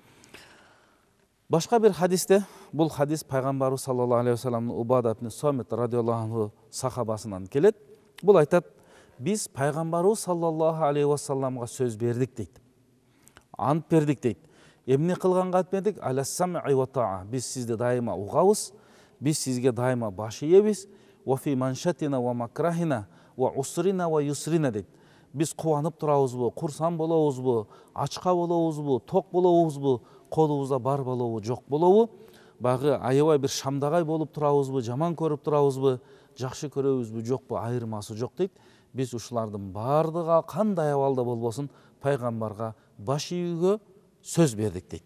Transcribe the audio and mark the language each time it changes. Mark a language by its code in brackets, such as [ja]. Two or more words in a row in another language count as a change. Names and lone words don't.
[ky] Башка бир хадисте, бул хадис пайгамбарыбыз [ar] صلى الله عليه [ky] вассаламдын Убада ибн Самит [ar] رضي الله عنه [ky] сахабасынан келет. Бул айтат, биз пайгамбарыбыз [ar] صلى الله عليه [ky] вассаламга сөз бердик дейт. Ант бердик дейт. Эмне кылганга айтпедик? [ar] على السمع والطاعة. [ky] Биз сизди дайыма угабыз, биз сизге дайыма баш ийебиз. [ar] و في منشطنا و مكرهنا و عسرنا و يسرنا дейт. [ky] Биз кубанып турабызбы, курсан болобузбу, ачка болобузбу, ток болобузбу, колубузда бар болобу, жок болобу, багы аябай бир шамдагай болуп турабызбы, жаман көрүп турабызбы, жакшы көрөбүзбү, жокпу, айырмасы жок дейт. Биз ушулардын бардыгы кандай абалда болбосун пайгамбарга баш ийүүгө сөз бердик дейт.